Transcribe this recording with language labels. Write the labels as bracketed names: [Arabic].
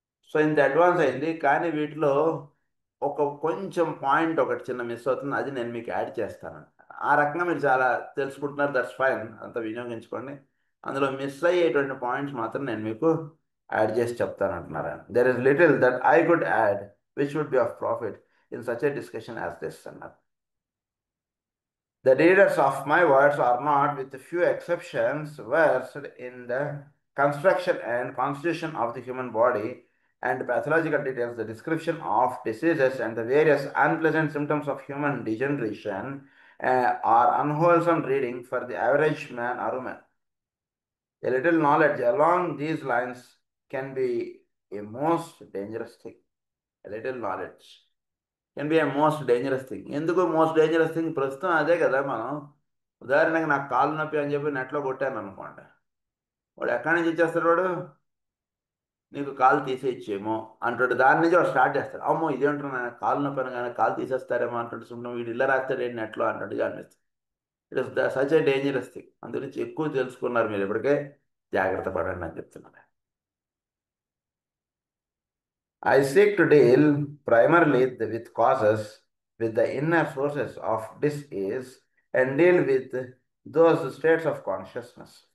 [Telugu] So ఇంత advance అయింది, కానీ వీటిలో ఒక కొంచెం పాయింట్ ఒకటి చిన్న మిస్ అవుతుంది, అది నేను మీకు యాడ్ చేస్తాను. ఆ రకంగా మీరు చాలా తెలుసుకుంటున్నారు, [English] that's fine, [Telugu] అంత వినియోగించుకోండి. అందులో మిస్ అయ్యేటువంటి పాయింట్స్ మాత్రం నేను మీకు యాడ్ చేసి చెప్తాను అంటున్నారు. [English] There is little that I could add which would be of profit in such a discussion as this అన్నారు. The readers of my words are not, with few exceptions, versed in the construction and constitution of the human body and pathological details, the description of diseases and the various unpleasant symptoms of human degeneration are unwholesome reading for the average man or woman. A little knowledge along these lines can be a most dangerous thing. A little knowledge can be a most dangerous thing. [Telugu] ఎందుకు [English] Most dangerous thing? [Telugu] ప్రస్తుతం అదే కదా. మనం ఉదాహరణకి నాకు కాలు నొప్పి అని చెప్పి నెట్లో కొట్టాను అనుకోండి, వాడు ఎక్కడి నుంచి ఇచ్చేస్తాడు? వాడు నీకు కాలు తీసేయచ్చేమో అంటాడు. దాని నుంచి వాడు స్టార్ట్ చేస్తాడు. అమ్మో ఇదేంటారు, నాకు కాలు నొప్పి అనగానే కాలు తీసేస్తారేమో అంటాడు. సుమ్మం వీడు ఇలా రాస్తాడు ఏంటి నెట్లో అంటాడు అనిపిస్తుంది. [English] It is such a dangerous thing. [Telugu] అందుగురించి ఎక్కువ తెలుసుకున్నారు మీరు, ఇప్పటికే జాగ్రత్త పడండి అని చెప్తున్నాను. [English] I seek to deal primarily with causes, with the inner sources of disease, and deal with those states of consciousness.